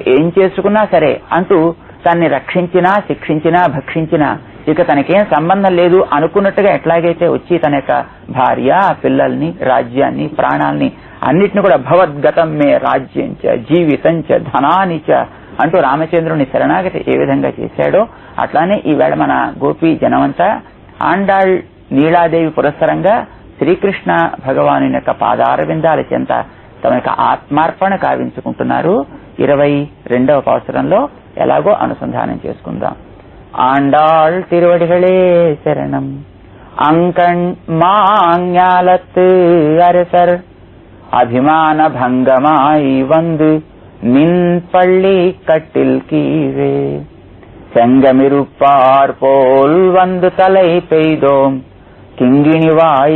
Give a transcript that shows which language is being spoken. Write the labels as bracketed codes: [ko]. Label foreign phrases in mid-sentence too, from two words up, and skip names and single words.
[te] ఏం చేసుకున్నా సరే అంటూ తన్ని రక్షించినా శిక్షించినా భక్షించినా ఇక తనకేం సంబంధం లేదు అనుకున్నట్టుగా ఎట్లాగైతే వచ్చి తన యొక్క భార్య పిల్లల్ని రాజ్యాన్ని ప్రాణాల్ని అన్నిటిని కూడా [sa] భవద్గతం మే రాజ్యంచ జీవితంచ ధనానిచ [te] అంటూ రామచంద్రుని శరణాగతి ఏ విధంగా చేశాడో అట్లానే ఈవేళ మన గోపీ జనమంతా ఆండాళ్ నీలాదేవి పురస్సరంగా శ్రీకృష్ణ భగవాను యొక్క పాదారవిందాల చెంత తమ యొక్క ఆత్మార్పణ కావించుకుంటున్నారు. 22వ పాసురంలో ఎలాగో అనుసంధానం చేసుకుందాం. [ta] ஆண்டாள் திருவடிகளே சரணம். அங்கண் மாஞாலத்து அரசர் அபிமான பங்கமாய் வந்து நின் பள்ளி கட்டில் கீழே செங்கமிருப்பார் போல் வந்து தலை பெய்தோம் கிங்கிணிவாய்